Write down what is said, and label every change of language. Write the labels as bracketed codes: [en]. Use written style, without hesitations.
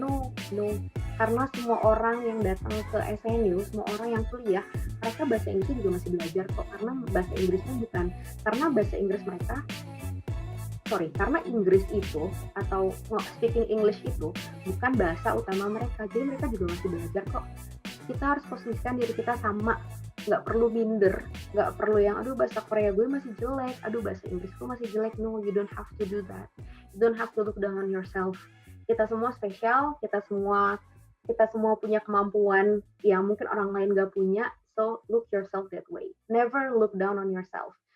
[id] No, karena semua orang yang datang ke SNU, semua orang yang kuliah, mereka bahasa Inggrisnya juga masih belajar kok, karena bahasa Inggrisnya bukan, karena bahasa Inggris mereka karena Inggris itu atau speaking English itu bukan bahasa utama mereka, jadi mereka juga masih belajar kok. Kita harus posisikan diri kita sama, nggak perlu minder, nggak perlu yang bahasa Korea gue masih jelek, bahasa Inggrisku masih jelek. [en] No, you don't have to do that. You don't have to look down on yourself. [id] Kita semua spesial, kita semua punya kemampuan yang mungkin orang lain nggak punya. [en] So look yourself that way. Never look down on yourself.